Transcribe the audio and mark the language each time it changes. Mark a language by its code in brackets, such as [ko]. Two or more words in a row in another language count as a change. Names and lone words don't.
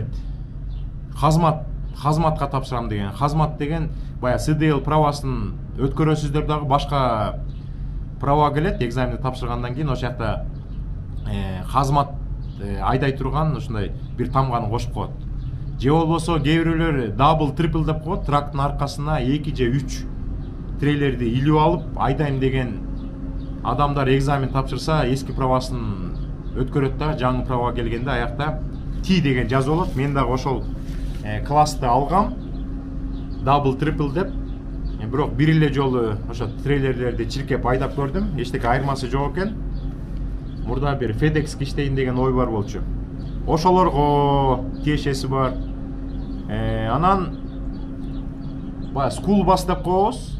[ky] Казматка тапшырам деген. Казмат деген бая CDL правасын өткөрөсүздөр дагы башка права келет, экзаменди тапшыргандан кийин ошол жакта казмат айдай турган ушундай бир тамганы кошуп коет. Же болбосо кээ бирөөлөр [en] double triple [ky] деп коет, трактын аркасына 2 же 3 трейлерди илип алып айдайм деген адамдар экзамен тапшырса, эски правасын өткөрөт да, жаңы права келгенде аякта T деген жазып болот. Мен дагы ошол классты алгам, [en] double triple деп. [ky] Бирок бир эле жолу ошо трейлерлерди чиркеп айдап көрдүм. Эчтеке айырмасы жок экен. Мурда бир FedEx иштейин деген ой бар болчу. Ошолорго тиешеси бар. Анан бая [en] school bus [ky] деп коебуз.